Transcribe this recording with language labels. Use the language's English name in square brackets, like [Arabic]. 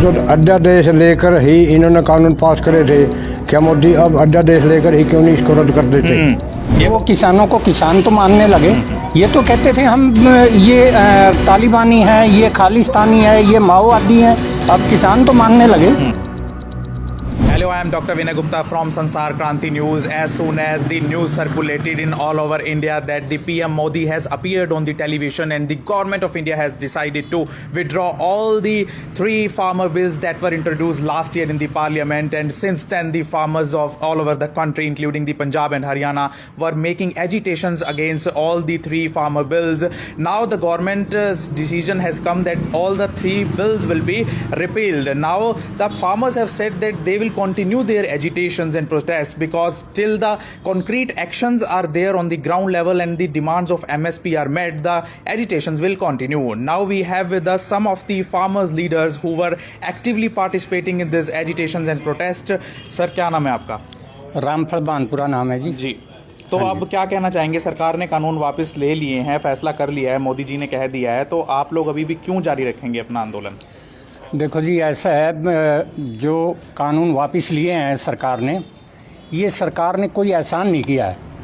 [Hindi] जो अध्यादेश लेकर ही इन्होंने कानून पास करे थे, क्या मोदी अब अध्यादेश लेकर ही क्यों नहीं इसको रद्द कर देते? वो किसानों को किसान तो मानने लगे। ये तो कहते थे हम ये तालिबानी है, ये खालिस्तानी है, ये माओवादी हैं। अब किसान तो मानने लगे। [English] Hello, I am Dr. Vinay Gupta from Sansar Kranti News. As soon as the news circulated in all over India that the PM Modi has appeared on the television and the government of India has decided to withdraw all the 3 farmer bills that were introduced last year in the parliament, and since then the farmers of all over the country, including the Punjab and Haryana, were making agitations against all the 3 farmer bills. Now the government's decision has come that all the 3 bills will be repealed. Now the farmers have said that they will continue their agitations and protests because till the concrete actions are there on the ground level and the demands of MSP are met, the agitations will continue. Now we have with us some of the farmers leaders who were actively participating in this agitations and protest. [Hindi] Sir, क्या नाम है आपका? रामफल बानपुरा नाम है जी। जी, तो अब क्या कहना चाहेंगे? सरकार ने कानून वापस ले लिए हैं, फैसला कर लिया है, मोदी जी ने कह दिया है, तो आप लोग अभी भी क्यों जारी रखेंगे अपना आंदोलन? देखो जी, ऐसा है, जो कानून वापस लिए हैं सरकार ने, ये सरकार ने कोई एहसान नहीं किया है।